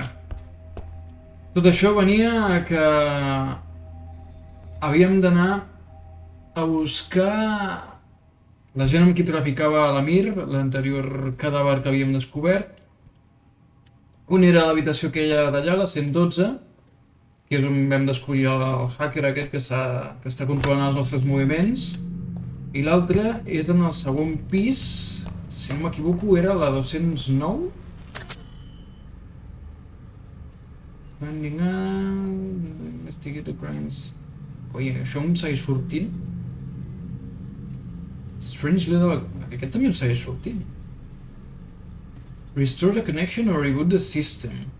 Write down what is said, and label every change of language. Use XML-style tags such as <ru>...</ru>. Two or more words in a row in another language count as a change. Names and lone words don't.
<ca>Tot això venia a que havíem d'anar a buscar la gent amb qui traficava a l'Amir, l'anterior cadàver que havíem descobert. Un era a l'habitació aquella d'allà, la 112, que és on vam descobrir el hacker aquest que està controlant els nostres moviments. I l'altre és en el segon pis, si no m'equivoco, era la 209.</ca> <en>Investigate the crimes.</en> <ca>Oi, això em segueix sortint.</ca> <en>Strange little...</en> <ca>Aquest també em segueix sortint.</ca> <en>Restore the connection or reboot the system.</en>